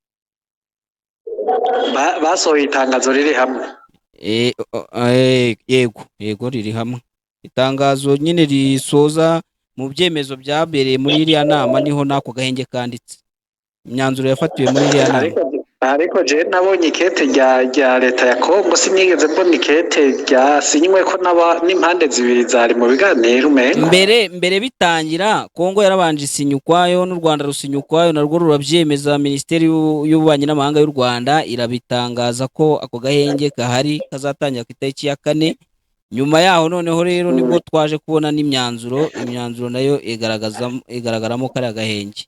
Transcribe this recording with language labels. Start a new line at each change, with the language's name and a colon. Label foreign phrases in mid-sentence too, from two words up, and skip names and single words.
Kinyarwanda: Basohoye itangazo riri hamwe. Yego riri hamwe. Itangazo nyine risoza mu byemezo byabereye muri iriya nama niho nako gahenge kanditse imyanzuro yafatiwe muri iriya nama.
Rundi: Ariko je nabonye ikete rya leta ya Congo sinigeze mbona ikete ryasinywe ko n'impande zibiri zari mu biganiro umengo. Mbere bitangira Congo yarabanje isinya ukwayo n'u Rwanda rusinya ukwayo narwo rurabyemeza.
Kinyarwanda: Minisiteri y'ububanyi n'amahanga y'u Rwanda irabitangaza ko ako gahenge kahari kazatangira ku itariki ya 4. Nyuma yaho noneho rero nibwo twaje kubona n'imyanzuro nayo igaragaramo kari agahenge.